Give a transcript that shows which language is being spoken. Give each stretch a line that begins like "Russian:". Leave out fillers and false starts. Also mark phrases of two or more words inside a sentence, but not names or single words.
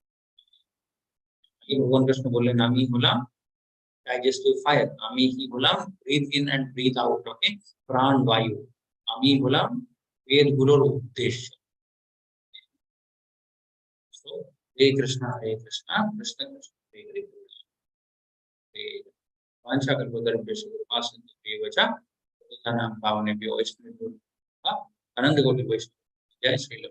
Bangla: ভগবান কৃষ্ণ বললেন আমি হলাম
English: digestive fire,
Bangla: আমি কি হলাম
English: breathe in and breathe out,
Bangla: ওকে, প্রাণ বায়ু, আমি হলাম বেদগুলোর উদ্দেশ্য। হরে কৃষ্ণ কৃষ্ণ কৃষ্ণ হরে হরে,
Sanskrit: वाञ्छाकल्पतरुभ्यश्च कृपासिन्धुभ्येव च पतितानां पावनेभ्यो वैष्णवेभ्यो नमः। आनंद कोटि वैष्णव जय श्री